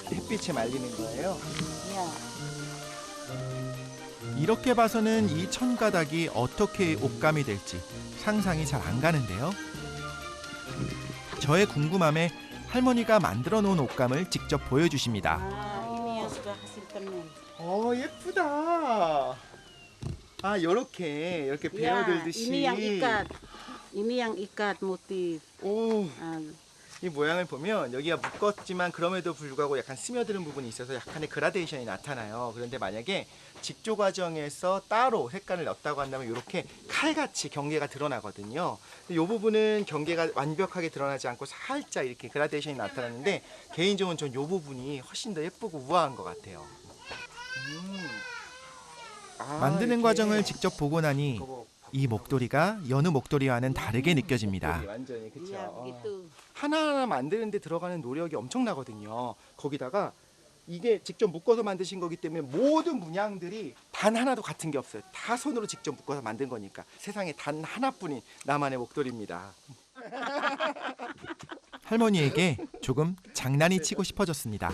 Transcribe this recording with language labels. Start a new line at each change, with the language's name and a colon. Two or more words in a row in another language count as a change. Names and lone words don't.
Korean: 햇빛에 말리는 거예요. Ya. 이렇게 봐서는 이 천가닥이 어떻게 옷감이 될지 상상이 잘 안 가는데요. 저의 궁금함에 할머니가 만들어 놓은 옷감을 직접 보여주십니다.
Indonesian: Ah, ini yang sudah hasil tenun.
Korean: 예쁘다. 아, 이렇게
Indonesian: Ya,
Korean: 베어들듯이.
Indonesian: ini yang ikat. Ini yang ikat motif.
Korean: 오, Ah, 이 모양을 보면 여기가 묶었지만 그럼에도 불구하고 약간 스며드는 부분이 있어서 약간의 그라데이션이 나타나요. 그런데 만약에 직조 과정에서 따로 색깔을 넣었다고 한다면 이렇게 칼같이 경계가 드러나거든요. 이 부분은 경계가 완벽하게 드러나지 않고 살짝 이렇게 그라데이션이 나타나는데 개인적으로 전 이 부분이 훨씬 더 예쁘고 우아한 것 같아요. 만드는 이렇게. 과정을 직접 보고 나니 이 목도리가 여느 목도리와는 다르게 느껴집니다. 완전히 그렇죠.
Indonesian: ya begitu.
Korean: 하나하나 만드는데 들어가는 노력이 엄청나거든요. 거기다가 이게 직접 묶어서 만드신 거기 때문에 모든 문양들이 단 하나도 같은 게 없어요. 다 손으로 직접 묶어서 만든 거니까 세상에 단 하나뿐인 나만의 목도리입니다. 할머니에게 조금 장난이 치고 싶어졌습니다.